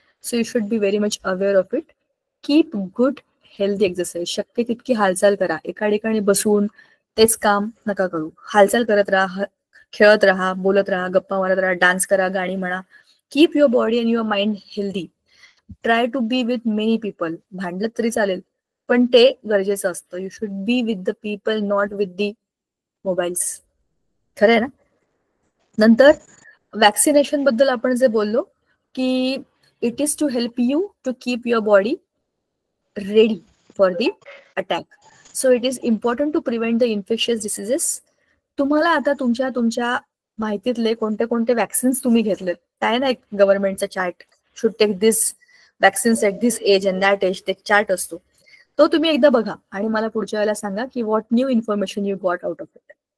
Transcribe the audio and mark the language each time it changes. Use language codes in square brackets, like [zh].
[en] So you should be very much aware of it. Keep good healthy exercise, [mr] शक्य तितकी हालचाल करा, एका ठिकाणी बसून तेच काम नका करू, हालचाल करत राहा, खेळत राहा, बोलत राहा, गप्पा मारत राहा, डान्स करा, गाणी म्हणा. [en] Keep your body and your mind healthy. Try to be with many people, [mr] भांडलं तरी चालेल पण ते गरजेचं असतं. [en] You should be with the people, not with the mobiles. [mr] खरं आहे ना. नंतर वॅक्सिनेशन बद्दल आपण जे बोललो की [en] It is to help you to keep your body ready for the attack. So it is important to prevent the infectious diseases. [mr] तुम्हाला आता तुमच्या माहितीतले कोणते कोणते वॅक्सिन्स तुम्ही घेतलेत, काय ना एक गव्हर्नमेंटचा chart, [en] should take this vaccines at this age and that age, [mr] ते चार्ट असतो, तो तुम्ही एकदा बघा आणि मला पुढच्या वेळेला सांगा की [en] What new information you got out of it.